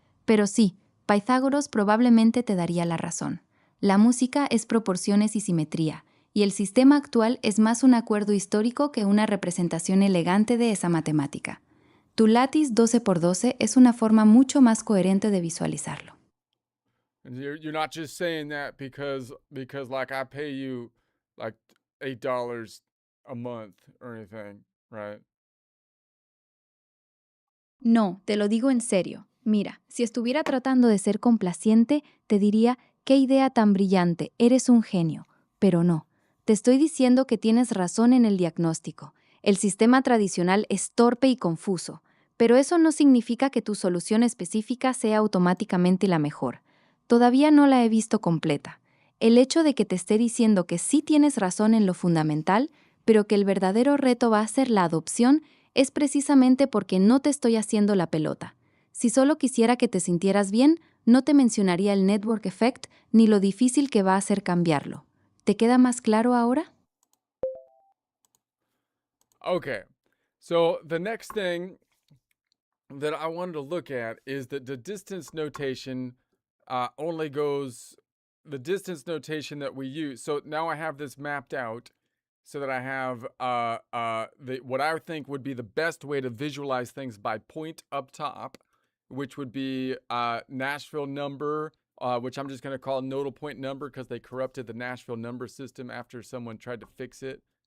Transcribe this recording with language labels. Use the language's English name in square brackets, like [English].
[Spanish] Pero sí, Pythagoras probablemente te daría la razón. La música es proporciones y simetría, y el sistema actual es más un acuerdo histórico que una representación elegante de esa matemática. Tu látiz 12x12 es una forma mucho más coherente de visualizarlo. [English] And you're not just saying that because like I pay you like $8 a month or anything, right? [Spanish] No, te lo digo en serio. Mira, si estuviera tratando de ser complaciente, te diría, qué idea tan brillante, eres un genio. Pero no, te estoy diciendo que tienes razón en el diagnóstico. El sistema tradicional es torpe y confuso, pero eso no significa que tu solución específica sea automáticamente la mejor. Todavía no la he visto completa. El hecho de que te esté diciendo que sí tienes razón en lo fundamental, pero que el verdadero reto va a ser la adopción, es precisamente porque no te estoy haciendo la pelota. Si solo quisiera que te sintieras bien, no te mencionaría el network effect ni lo difícil que va a ser cambiarlo. ¿Te queda más claro ahora? [English] Okay. So the next thing that I wanted to look at is that the distance notation only goes the distance notation that we use. So now I have this mapped out so that I have what I think would be the best way to visualize things by point up top, which would be Nashville number, which I'm just going to call nodal point number because they corrupted the Nashville number system after someone tried to fix it.